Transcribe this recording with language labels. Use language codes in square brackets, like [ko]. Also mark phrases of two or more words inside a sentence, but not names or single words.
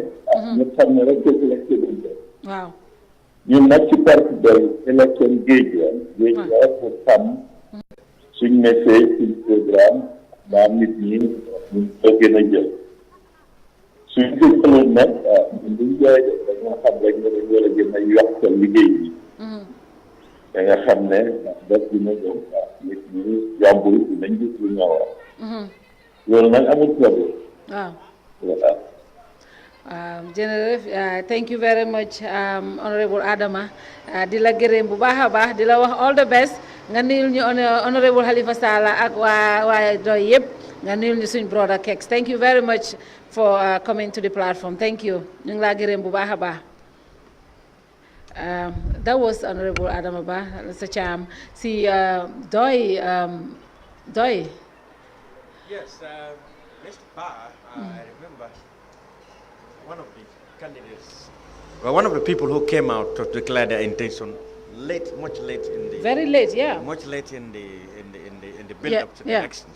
[wo] ñëpp xam ne rek dëgg lañ ko denc ñun nag ci parti day élection géej la pour xam suñ nekkee suñ programme daa nit ñi ñu ko gën a jël suñ ko jëloon nag ñun duñ jaay de dañoo xam rek ne dañ war a gën a yokk liggéey bi da nga xam ne def dina ñëw nit ñi yombul dinañ gis lu ñëw loolu nag amul [fr] problème voilà [wo] jërëjëf [en] thank you very much honorable [wo] Adama di la gërëm bu baax a baax di la wax [en] all the best [wo] nga nuyul ñu honorable Halifa Sallah ak waa doy yëpp nga nuyul ñu suñ brother Keks [en] thank you very much for coming to the platform thank you [wo] ñu ngi laa gërëm bu baax a baax [en] that was honorable [wo] Adama Ba sa caam si doy [en] yes Mr. Ba I remember one of the candidates, well, one of the people who came out to declare their intention much late in the very late, much late in the build up to the elections.